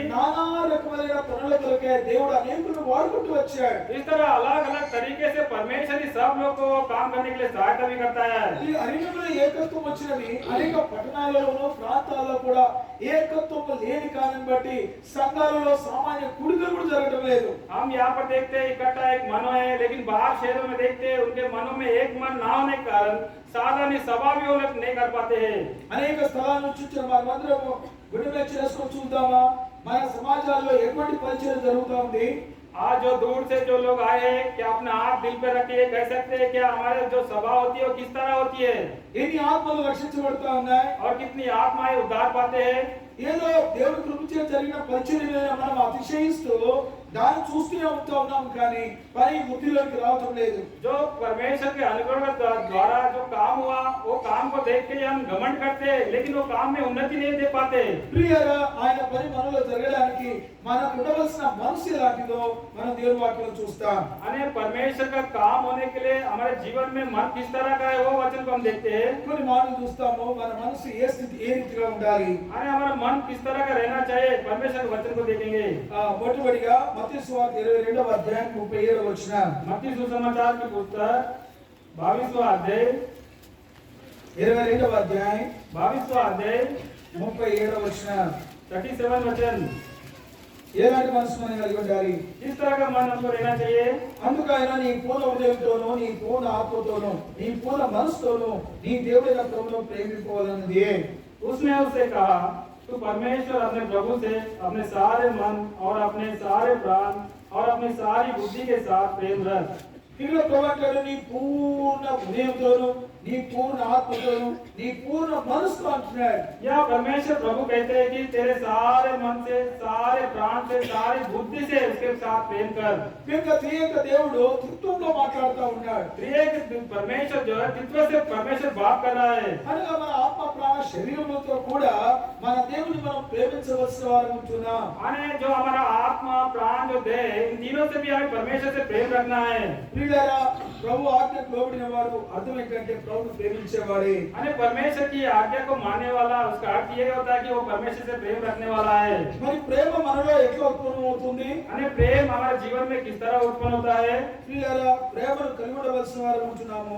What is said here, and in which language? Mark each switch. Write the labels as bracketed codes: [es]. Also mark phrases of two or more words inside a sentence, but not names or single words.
[te] నానా రకమైన పనుల కొరకే దేవుడు అనేకులను వాడుకుంటూ వచ్చాడు. [hi] इस तरह अलग अलग तरीके से परमेश्वर ही सब लोग को काम करने के लिए सहायता भी करता है। [te] ఈ అరణ్యంలో ఏకత్వం వచ్చినది అనేక పట్టణాలలోనూ ప్రాంతాల్లో కూడా ఏకత్వం లేని కారణం బట్టి సంఘాలలో సామాన్య కూడికలు కూడా జరగడం లేదు. [hi] हम यहाँ पर देखते हैं इकट्ठा एक मन है, लेकिन बाहर शहरों में देखते हैं उनके मनों में एक मन ना होने के कारण साधारण सभा भी वो लोग नहीं कर पाते हैं। [te] అనేక స్థలాల నుంచి వచ్చిన మనమందరం గుడి మీద చేసుకొని చూద్దామా మన సమాజాల్లో ఎటువంటి పరిచయం జరుగుతూ ఉంది? [hi] आज जो दूर से जो लोग आए हैं, क्या अपना हाथ दिल पे रखिए कह सकते हैं क्या हमारे जो सभा होती है वो किस तरह होती है, [te] ఎన్ని ఆత్మలు రక్షించబడతా ఉన్నాయి? [hi] और कितनी आत्माएं उद्धार पाते हैं। [te] ఏదో దేవుడి కృపచే జరిగిన పరిచయం మీద మనం అతిశయిస్తూ దాన్ని చూస్తూనే ఉంటా ఉన్నాం, కానీ పని బుద్ధిలోకి రావటం లేదు. [hi] जो परमेश्वर के अनुग्रह द्वारा जो काम हुआ वो काम को देख के हम घमंड करते, लेकिन वो काम में उन्नति नहीं दे पाते। [te] ప్రియులారా, ఆయన పని మనలో జరగడానికి మనకు ఉండవలసిన మనసు ఎలాంటిదో మనం దేవుని వాక్యంలో చూస్తాం. [hi] अने परमेश्वर का काम होने के लिए हमारे जीवन में मन किस तरह का है वो वचन को हम देखते हैं। [te] కొన్ని మాటలు చూస్తాము, మన మనసు ఏ రీతిగా ఉండాలి. [hi] अने हमारा मन किस तरह का रहना चाहिए, परमेश्वर के वचन को देखेंगे। [te] మొట్టమొదటిగా మత్తయి సువార్త 22వ అధ్యాయం 37వ వచనం. [hi] मत्ती सुसमाचार की पुस्तक 22वां अध्याय [te] 22వ అధ్యాయం [hi] 22वां अध्याय [te] 37వ వచనం. [hi] 37 वचन। [te] ఎలాంటి మనసు మనం కలిగి ఉండాలి? [hi] किस तरह का मन हमको रहना चाहिए? [te] అందుకు ఆయన నీ పూర్ణ హృదయంతోనూ, నీ పూర్ణ ఆత్మతోనూ, నీ పూర్ణ మనసుతోనూ నీ దేవుడైన ప్రభువును ప్రేమించుకోవాలన్నది. [hi] उसने उससे कहा, तू परमेश्वर अपने प्रभु से अपने सारे मन और अपने सारे प्राण और अपनी सारी बुद्धि के साथ प्रेम रख। [te] ఇక్కడ ప్రభు అంటాడు, నీ పూర్ణ హృదయంతోనూ, నీ పూర్ణ ఆత్మతోనూ, నీ పూర్ణ మనసుతో అంటున్నాడు. [hi] या परमेश्वर प्रभु कहते हैं कि तेरे सारे मन से, सारे प्राण से, सारी बुद्धि से उसके साथ प्रेम कर। [te] కనుక త్రియేక దేవుడు త్రిత్వంలో మాట్లాడుతూ ఉన్నాడు. [hi] त्रिएक परमेश्वर जो है तत्व से परमेश्वर बात कर रहा है। [te] అనగా మన ఆత్మ ప్రాణ శరీరములతో కూడా మన దేవుని మనం ప్రేమించవలసిన వారు ఉంటున్నాం. [hi] अने जो हमारा आत्मा प्राण जो देह इन तीनों से भी हमें परमेश्वर से प्रेम रखना है। [te] ప్రియులారా, ప్రభు ఆజ్ఞకు లోబడిన వాడు అర్థం ఏంటంటే ప్రభువును ప్రేమించేవాడే. [hi] अने परमेश्वर की आज्ञा को मानने वाला, उसका अर्थ ये होता है कि वो परमेश्वर से प्रेम रखने वाला है। [te] మరి ప్రేమ మనలో ఎట్లా ఉత్పన్నం అవుతుంది? [hi] अने प्रेम हमारे जीवन में किस तरह उत्पन्न होता है? [te] ప్రియులారా, ప్రేమను కలిగి ఉండవలసిన వారు ఉంటున్నాము.